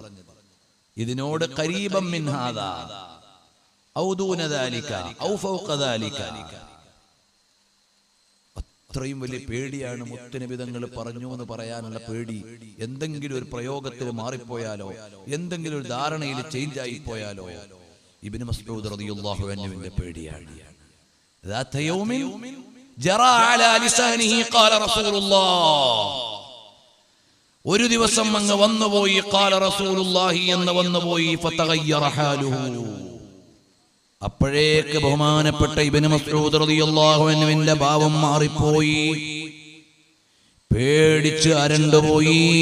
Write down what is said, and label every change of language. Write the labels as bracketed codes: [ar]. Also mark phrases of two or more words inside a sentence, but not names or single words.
[ar] ഇതിനോട് قريبا من هذا أو دون ذلك أو فوق ذلك. [ml] അത്രയും വലിയ പേടിയാണ് മുത്തുനബി തങ്ങൾ പറഞ്ഞു എന്ന് പറയാനുള്ള പേടി. എന്തെങ്കിലും ഒരു പ്രയോഗത്തിൽ മാറിപ്പോയാലോ, എന്തെങ്കിലും ഒരു ധാരണയിൽ ചേഞ്ച് ആയി പോയാലോ. ഇബ്നു മസ്ഊദ് [ar] رضي الله عنه [ml] പേടിയാണ്. [ar] ذات يوم جرى على لسانه قال رسول الله. [ml] ഒരു ദിവസം അങ്ങ് വന്നുപോയി [ar] قال رسول الله [ml] എന്ന് വന്നുപോയി. [ar] فتغير حاله. [ml] അപ്പോഴേക്ക് ബഹുമാനപ്പെട്ട ഇബ്നു മസ്ഊദ് [ar] رضي الله عنه [ml] ഭാവം മാറിപ്പോയി, പേടിച്ച് അരണ്ടുപോയി.